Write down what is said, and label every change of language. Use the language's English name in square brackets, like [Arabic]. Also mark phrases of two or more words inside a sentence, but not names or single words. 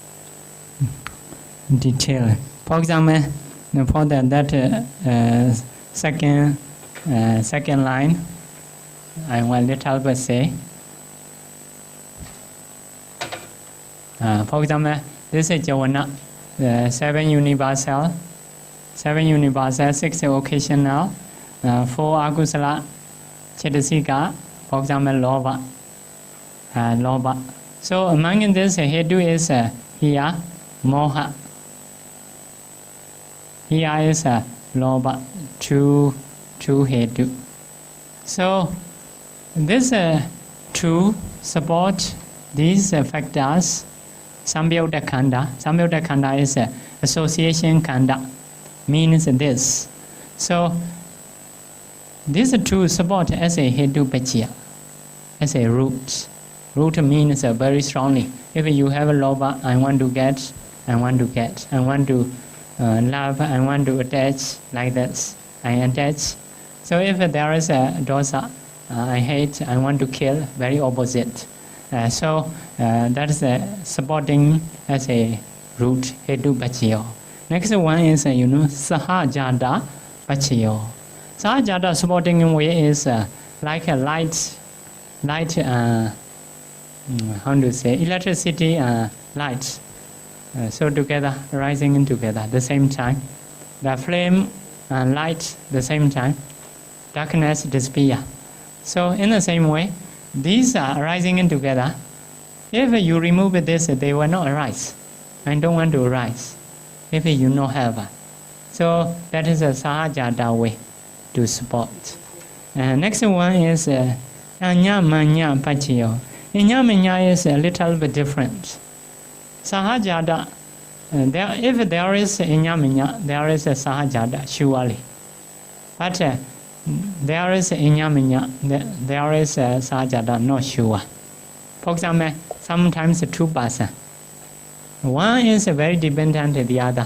[English] For example, for that second line, I will little bit say For example, this is Jawana, 7 universal, 6 occasional, 4 [Pali] akusala, chetasika, [English] for example, lobha. So among this, hetu is here, moha. Here is lobha, two hetu. So this two support these factors. [Pali] Samyutta khanda. Samyutta khanda [English] is association khanda. Means this. So these two support as a [Pali] hetu pachya, [English] as a root. Root means very strongly. If you have a lobha, I want to get, I want to get, I want to love, I want to attach, like this. I attach. So if there is a dosa, I hate, I want to kill, very opposite. So that is supporting as a root, [Pali] hetu pachiyo. [English] Next one is, [Pali] sahajada pachiyo. [English] Sahajada supporting way is like a light, how to say, electricity light. So together, rising in together, the same time. The flame and light, the same time. Darkness disappear. So in the same way, these are arising in together. If you remove this, they will not arise. I don't want to arise. If you not have. So that is a sahajada way to support. Next one is [Pali] anya manya pachiyo. Anya manya [English] is a little bit different. Sahajada, if there is [Pali] anya manya, [English] there is a sahajada, surely. But there is inyaminya, there is sahajada, not sure. For example, sometimes two person. One is very dependent on the other.